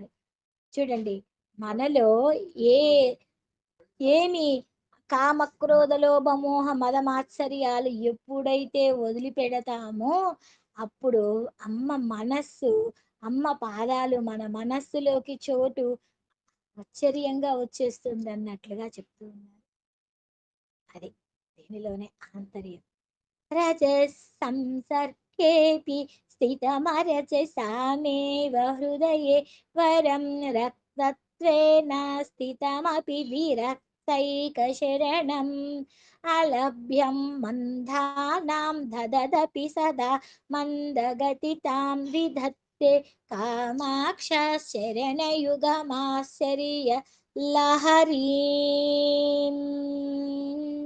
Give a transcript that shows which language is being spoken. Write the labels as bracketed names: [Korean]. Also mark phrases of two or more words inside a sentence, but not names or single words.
[Telugu] చూడండి మనలో ఏ ఏమి కామక్రోధ లోభ మోహ మదమాత్సర్యాలు ఎప్పుడైతే వదిలిపెడతామో అప్పుడు అమ్మ మనస్సు అమ్మ పాదాలు మన మనస్సులోకి చోటు ఆశ్చర్యంగా వచ్చేస్తుంది అన్నట్లుగా చెప్తూ ఉన్నారు. అది దీనిలోనే ఆంతర్యం. [Sanskrit] रजःसंसर्गेऽपि स्थितमरजसामेव हृदये वरं रक्तत्वेन स्थितमपि विरक्तैकशरणम् अलभ्यं मन्दानां दददपि सदा मन्दगतितां विधत्ते कामाक्षशरणयुगमाश्चर्य लहरीम्